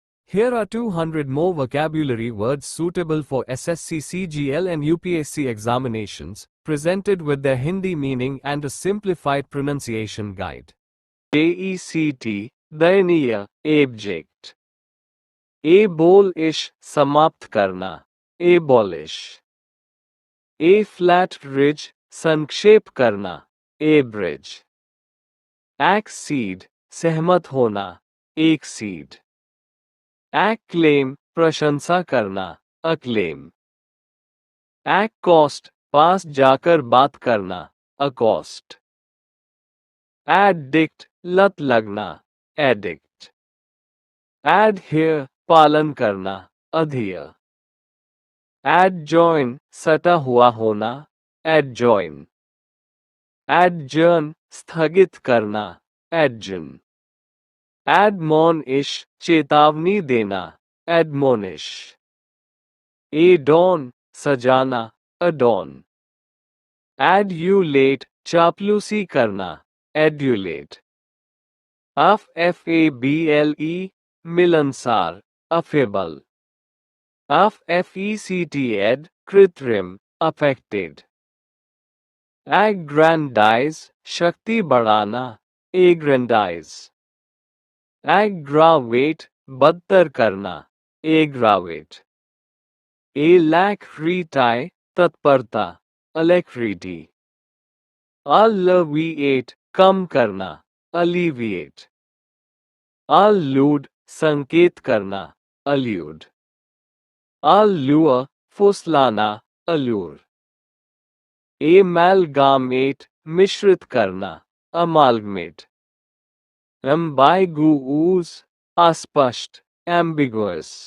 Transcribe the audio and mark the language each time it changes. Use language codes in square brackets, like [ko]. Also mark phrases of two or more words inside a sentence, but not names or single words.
[en] Here are 200 more vocabulary words suitable for SSC CGL and UPSC examinations, presented with their Hindi meaning and a simplified pronunciation guide. JECT, दयनीय, abject. Abolish, [hi] समाप्त करना, [en] abolish. A flat ridge, [hi] संक्षेप करना, abridge. [en] Accede, [hi] सहमत होना, [en] accede. Acclaim, [hi] प्रशंसा करना, [en] acclaim. Accost, [hi] पास जाकर बात करना, [en] accost. Addict, [hi] लत लगना, [en] addict. Adhere, [hi] पालन करना, [en] adhere. Adjoin, [hi] सटा हुआ होना, adjoin. [en] Adjourn, [hi] स्थगित करना, [en] adjourn. Admonish, [hi] चेतावनी देना, [en] admonish. Adorn, [hi] सजाना, adorn. [en] Adulate, [hi] चापलूसी करना, [en] adulate. Affable, मिलनसार, affable. Affected, कृत्रिम, affected. Aggrandize, [hi] शक्ति बढ़ाना, aggrandize. [en] Aggravate, [hi] बदतर करना, [en] aggravate. Alacrity, तत्परता, alacrity. Alleviate, [hi] कम करना, [en] alleviate. Allude, [hi] संकेत करना, [en] allude. Allure, फुसलाना, allure. Amalgamate, [hi] मिश्रित करना, [en] amalgamate. Ambiguous, अस्पष्ट, ambiguous.